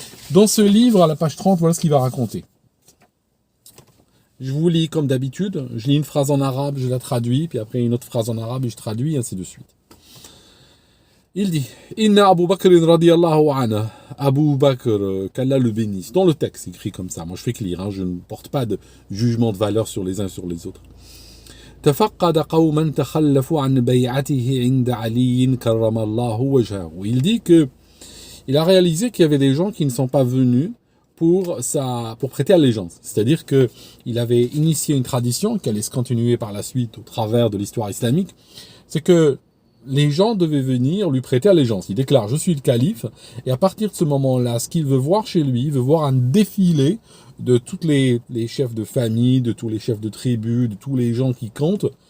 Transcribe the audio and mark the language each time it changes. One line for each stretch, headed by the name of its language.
French: Dans ce livre, à la page 30, voilà ce qu'il va raconter. Je vous lis comme d'habitude, je lis une phrase en arabe, je la traduis, puis après une autre phrase en arabe et je traduis, ainsi de suite. Il dit
Arabic: Inna Abu Bakr radiyallahu anhu,
French: Abu Bakr, qu'Allah le bénisse. Dans le texte, écrit comme ça, moi je fais que lire, je ne porte pas de jugement de valeur sur les uns et sur les autres.
Arabic: تفقد قوما تخلفوا عن بيعته عند علي كرم الله وجهه.
French: Il dit que il a réalisé qu'il y avait des gens qui ne sont pas venus pour prêter allégeance. C'est-à-dire que il avait initié une tradition qui allait se continuer par la suite au travers de l'histoire islamique, c'est que les gens devaient venir lui prêter allégeance. Il déclare « Je suis le calife » et à partir de ce moment-là, ce qu'il veut voir chez lui, il veut voir un défilé de tous les chefs de famille, de tous les chefs de tribu, de tous les gens qui comptent.